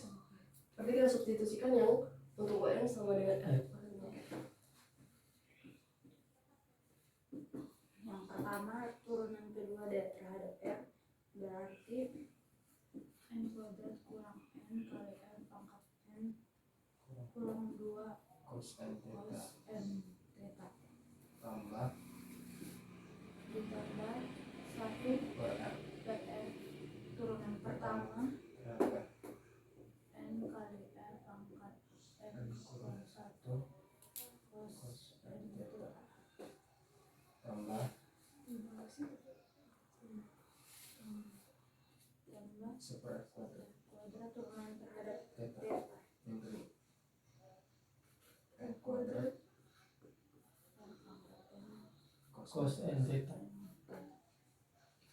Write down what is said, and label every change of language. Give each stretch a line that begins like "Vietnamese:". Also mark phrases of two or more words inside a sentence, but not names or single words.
Indonesian: Berarti kita substitusikan yang untuk UN sama dengan F. Yang pertama turunan kedua dari terhadap R berarti N kuadrat kurang N kali R pangkat N kurang 2 cos N theta cos N theta tambah ditambah 1 per R per R turunan pertama terhadap N kali R pangkat N N kurang kurang 1 1 cos cos N N theta tambah tambah seper kuadrat kuadrat turunan terhadap theta theta yang kedua N kuadrat Cos N theta